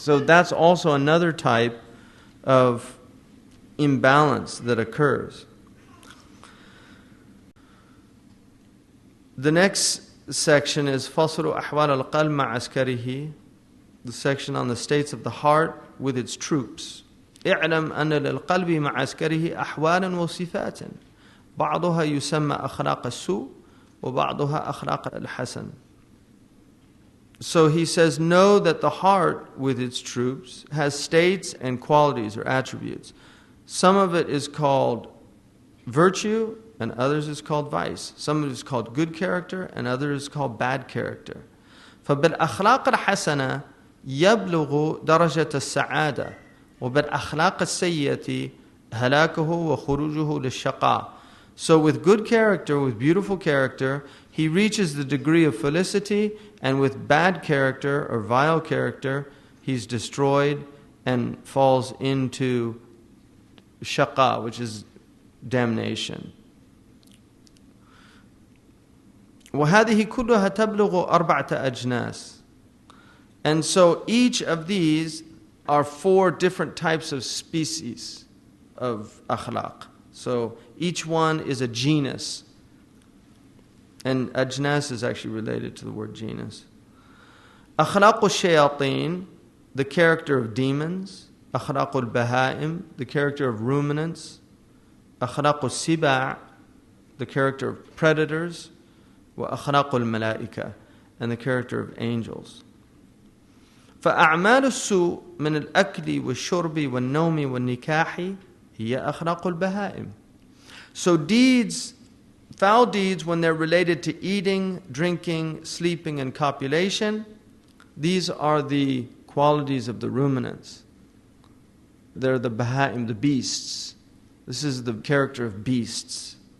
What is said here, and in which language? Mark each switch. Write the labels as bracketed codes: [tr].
[en] So that's also another type of imbalance that occurs. The next section is [ar] فَصْلُ أَحْوَالَ الْقَلْبِ مَعَ عَسْكَرِهِ, [en] the section on the states of the heart with its troops. [ar] اعلم أن للقلب مع عسكره أحوالا وصفات بعضها يسمى أخلاق السوء وبعضها أخلاق الحسن. [en] So he says, know that the heart with its troops has states and qualities or attributes. Some of it is called virtue and others is called vice. Some of it is called good character and others is called bad character. [ar] فبالأخلاق الحسنة يبلغ درجة السعادة وبالأخلاق السيئة هلاكه وخروجه للشقاء. [en] So with good character, with beautiful character, he reaches the degree of felicity, and with bad character or vile character, he's destroyed and falls into shaqa, which is damnation. [ar] وهذه كلها تبلغ 4 أجناس. [en] And so each of these are 4 different types of species of akhlaq. So each one is a genus. And ajnas is actually related to the word genus. Akhlaq al-shayateen, the character of demons. Akhlaq al-bahaim, the character of ruminants. Akhlaq al-siba', the character of predators. Wa akhlaq al-malaika, and the character of angels. [ar] فأعمال السوء من الأكل والشرب والنوم والنكاح هي أخلاق البهائم. [en] So deeds, foul deeds, when they're related to eating, drinking, sleeping, and copulation, these are the qualities of the ruminants. They're the bahaim, the beasts. This is the character of beasts.